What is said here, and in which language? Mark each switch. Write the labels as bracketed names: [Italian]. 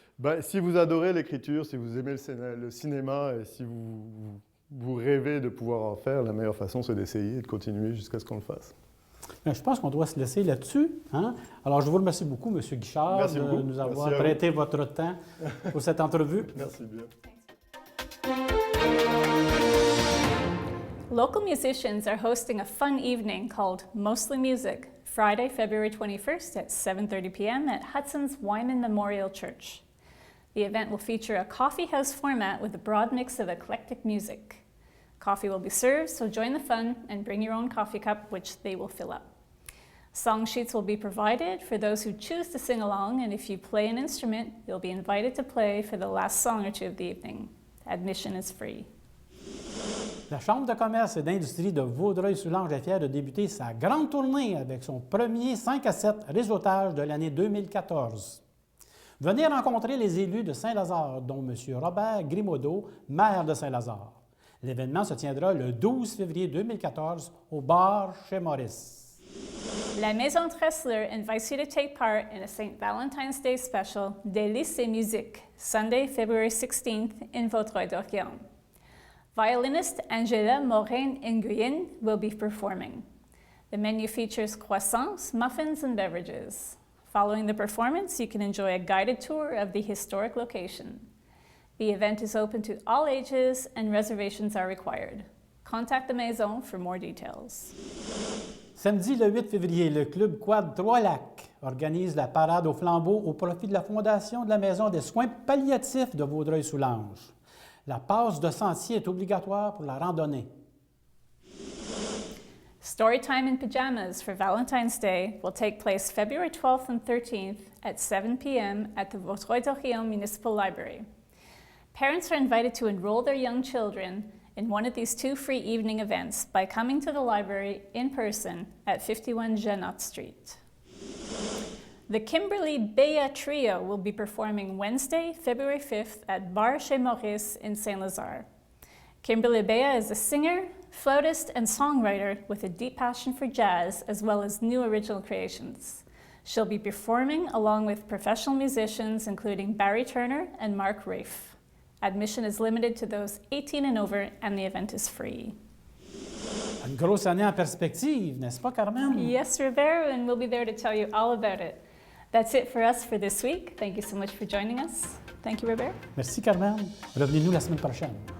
[French] Ben, si vous adorez l'écriture, si vous aimez le cinéma et si vous rêvez de pouvoir en faire, la meilleure façon, c'est d'essayer et de continuer jusqu'à ce qu'on le fasse. Bien, je pense qu'on doit se laisser là-dessus, hein? Alors, je vous remercie beaucoup, M. Guichard, Merci beaucoup. de nous avoir Merci à prêté votre temps pour cette entrevue. Merci bien. [English] Local musicians are hosting a fun evening called Mostly Music, Friday, February 21st at 7:30 p.m. at Hudson's Wyman Memorial Church. The event will feature a coffee house format with a broad mix of eclectic music. Coffee will be served, so join the fun and bring your own coffee cup, which they will fill up. Song sheets will be provided for those who choose to sing along, and if you play an instrument, you'll be invited to play for the last song or two of the evening. Admission is free. [French] La Chambre de commerce et d'industrie de Vaudreuil-Soulanges est fière de débuter sa grande tournée avec son premier 5 à 7 réseautage de l'année 2014. Venez rencontrer les élus de Saint-Lazare, dont M. Robert Grimaudeau, maire de Saint-Lazare. L'événement se tiendra le 12 février 2014 au bar chez Maurice. [English] La Maison Tressler invites you to take part in a St. Valentine's Day special, Délices et Musique, Sunday, February 16th in Vaudreuil-Dorion. Violinist Angela Morin-Nguyen will be performing. The menu features croissants, muffins, and beverages. Following the performance, you can enjoy a guided tour of the historic location. The event is open to all ages and reservations are required. Contact the Maison for more details. [French] Samedi le 8 février, le club Quad Trois-Lacs organise la parade au flambeau au profit de la Fondation de la Maison des soins palliatifs de Vaudreuil-Soulanges. La passe de sentier est obligatoire pour la randonnée. [English] Storytime in Pajamas for Valentine's Day will take place February 12th and 13th at 7 p.m. at the Vaudreuil-Dorion Municipal Library. Parents are invited to enroll their young children in one of these two free evening events by coming to the library in person at 51 Janot Street. The Kimberly Bea Trio will be performing Wednesday, February 5th at Bar Chez Maurice in Saint-Lazare. Kimberly Bea is a singer, flautist, and songwriter with a deep passion for jazz as well as new original creations. She'll be performing along with professional musicians including Barry Turner and Mark Rafe. Admission is limited to those 18 and over and the event is free. [French] Une grosse année en perspective, n'est-ce pas, Carmen? [English] Yes, Robert, and we'll be there to tell you all about it. That's it for us for this week. Thank you so much for joining us. Thank you, Robert. [French] Merci, Carmen. Revenez-nous la semaine prochaine.